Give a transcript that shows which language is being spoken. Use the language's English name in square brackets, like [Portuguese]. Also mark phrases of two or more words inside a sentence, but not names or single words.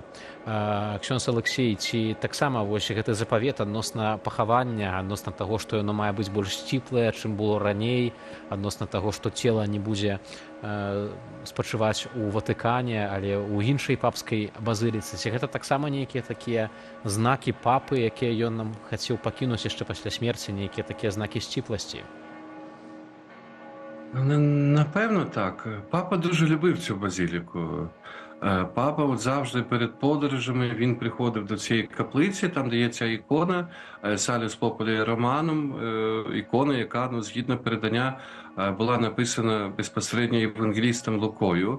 [Belarusian] Ксёндз Алексей, ці таксама вось гэты запавет адносна пахавання, адносна таго, што яно мае быць больш сціплае, чым было раней, адносна таго, што цела не будзе спачываць у Ватыкане, але ў іншай папскай базыліцы. Ці гэта таксама нейкія такія знакі папы, якія ён нам хацеў пакінуць яшчэ пасля смерці, нейкія такія знакі сціпласці? [Ukrainian] Напевно, так. Папа дуже любив цю базиліку. Папа завжди перед подорожами, він приходив до цієї каплиці, там де є ця ікона Salus Populi Romanum, ікона, яка, згідно передання, була написана безпосередньо євангелістом Лукою.